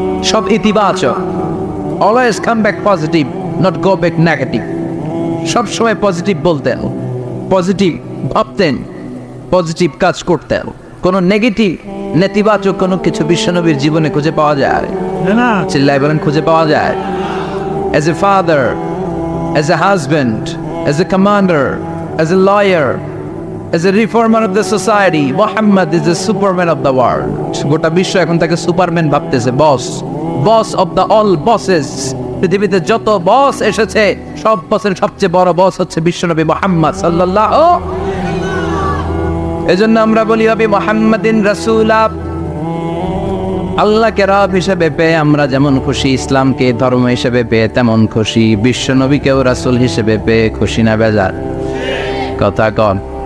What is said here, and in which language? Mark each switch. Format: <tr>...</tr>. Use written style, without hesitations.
<bn>সব ইতিবাচক,</bn> <en>Always come back positive, not go back negative.</en> <bn>সব সময় পজিটিভ বলতেন, পজিটিভ ভাবতেন, পজিটিভ কাজ করতেন। কোনো নেগেটিভ, নেতিবাচক কোনো কিছু বিশ্বনবীর জীবনে খুঁজে পাওয়া যায় না? চিল্লায় বলেন খুঁজে পাওয়া যায়?</bn> <en>As a father, as a husband, as a commander, as a lawyer, as a reformer of the society, Muhammad is the superman of the world.</en> <bn>গোটা বিশ্ব এখন তাকে সুপারম্যান ভাবতেছে,</bn> <en>Boss of the all bosses.</en> <bn>পৃথিবীতে যত বস এসেছে, সব বসের সবচেয়ে বড় বস হচ্ছে বিশ্বনবী মুহাম্মদ সাল্লাল্লাহু। এজন্য আমরা বলি</bn> <ar>হবে মুহাম্মাদিন রাসূলা।</ar> <bn>আল্লাহকে রব হিসেবে পেয়ে আমরা যেমন খুশি, ইসলামকে ধর্ম হিসেবে পেয়ে তেমন খুশি, বিশ্বনবীকেও রাসূল হিসেবে পেয়ে খুশি না বেজার? কথা কন।</bn>